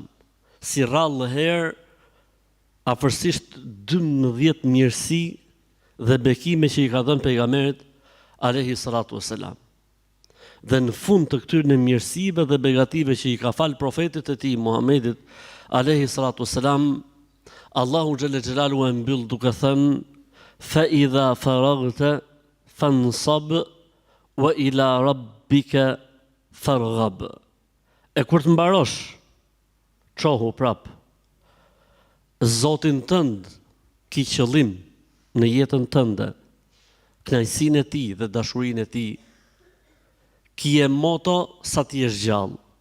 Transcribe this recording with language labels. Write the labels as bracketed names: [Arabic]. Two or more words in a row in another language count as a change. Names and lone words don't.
[Albanian] Si rrallë herë, afërsisht 12 mirësi dhe bekime që I ka dhënë pejgamberit [Arabic] عليه الصلاة والسلام. [Albanian] Dhe në fund të këtyre mirësive dhe begative që I ka falë profetit e Tij Muhammedit [Arabic] عليه الصلاة والسلام, [Albanian] Allahu [Arabic] جل جلاله [Albanian] e mbyll duke thënë: [Arabic] "فإذا فرغت فانصب وإلى ربك فارغب." [Albanian] E kur të mbarosh, çohu prap. Zotin tënd ki qëllim në jetën tënde, kënaqësinë e Tij dhe dashurinë e Tij, ki e moto sa ti jesh gjallë.